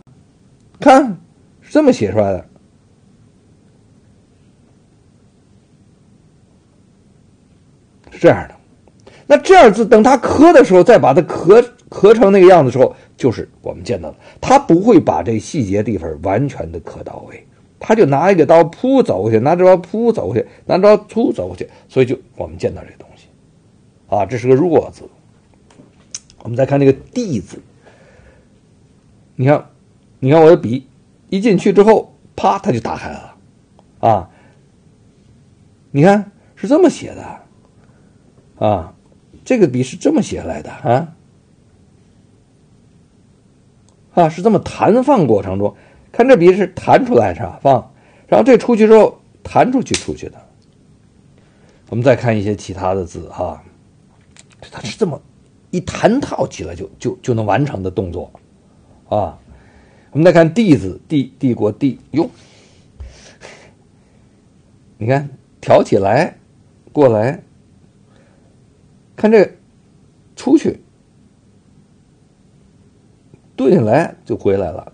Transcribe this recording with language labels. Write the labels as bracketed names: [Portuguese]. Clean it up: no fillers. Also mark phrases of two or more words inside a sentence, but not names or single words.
[Chinese] 看是這麼寫出來的，是這樣的。那這樣字等它刻的時候，再把它刻成那個樣子的時候，就是我們見到的，它不會把這細節地方完全的刻到位。他就拿一個刀撲走過去，拿這刀撲走過去，拿這刀突走過去，所以就我們見到這個東西啊，這是個弱字。我們再看這個地字，你看我的筆一進去之後，啪，它就打開了啊。你看是這麼寫的啊，這個筆是這麼寫來的啊，是這麼彈放過程中。看這筆是彈出來是吧？放，然後這出去之後彈出去的。我們再看一些其他的字哈，它是這麼一彈套起來就能完成的動作啊。我們再看地字，帝國地喲，你看挑起來過來，看這出去蹲下來就回來了。